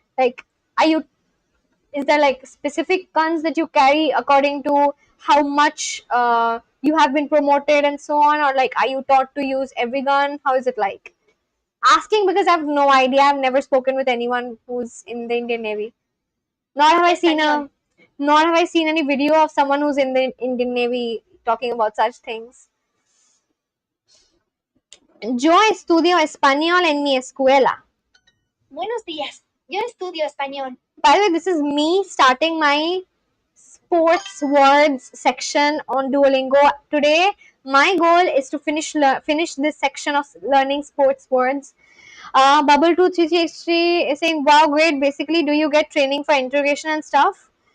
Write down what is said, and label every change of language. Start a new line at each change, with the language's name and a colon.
English: Like, are you is there like specific guns that you carry according to how much you have been promoted and so on, or like are you taught to use every gun? How is it like? Asking because I have no idea. I've never spoken with anyone who's in the Indian Navy. Nor have I seen a nor have I seen any video of someone who's in the Indian Navy talking about such things.
Spanish: Yo estudio español en mi escuela. Buenos días. Yo estudio español.
English: By the way, this is me starting my sports words section on Duolingo. Today, my goal is to finish this section of learning sports words. Bubble 2363 is saying, wow, great. Basically, do you get training for interrogation and stuff?